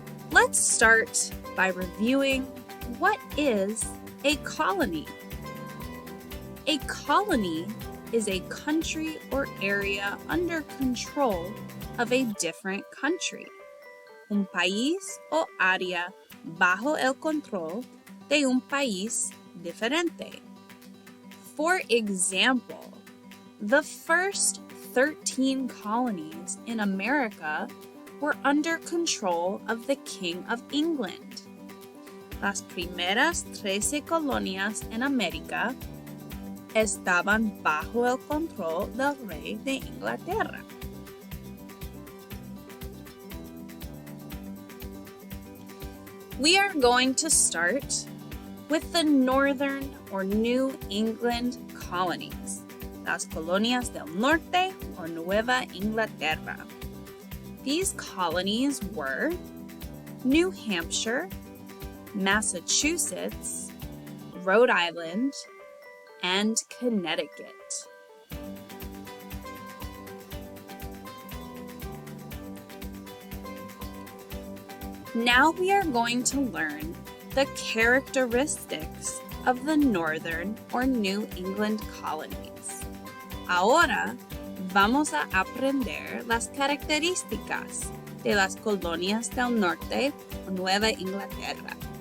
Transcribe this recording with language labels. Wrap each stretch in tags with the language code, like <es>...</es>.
<en>Let's start by reviewing what is a colony. A colony is a country or area under control of a different country.</en> <es>Un país o área bajo el control de un país diferente.</es> <en>For example, the first 13 colonies in America were under control of the King of England.</en> <es>Las primeras 13 colonias en América estaban bajo el control del rey de Inglaterra.</es> <en>We are going to start with the Northern or New England colonies,</en> <es>las colonias del Norte or Nueva Inglaterra.</es> <en>These colonies were New Hampshire, Massachusetts, Rhode Island, and Connecticut. Now we are going to learn the characteristics of the Northern or New England colonies.</en> <es>Ahora vamos a aprender las características de las colonias del Norte o Nueva Inglaterra.</es>